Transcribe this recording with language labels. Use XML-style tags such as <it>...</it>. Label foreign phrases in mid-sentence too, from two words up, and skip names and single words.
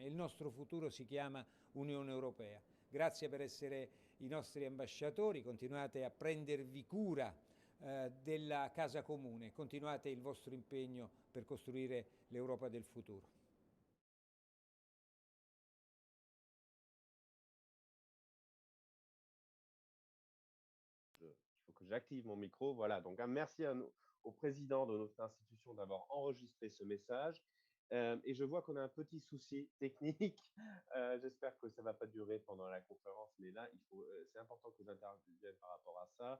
<it>Il nostro futuro si chiama Unione Europea. Grazie per essere i nostri ambasciatori, continuate a prendervi cura della casa comune, continuate il vostro impegno per costruire l'Europa del futuro.</it> <fr>Il faut que j'active mon micro. Voilà, donc un merci au président de notre institution d'avoir enregistré ce message. Et je vois qu'on a un petit souci technique. J'espère que ça ne va pas durer pendant la conférence, mais là, c'est important que j'intervienne par rapport à ça.</fr>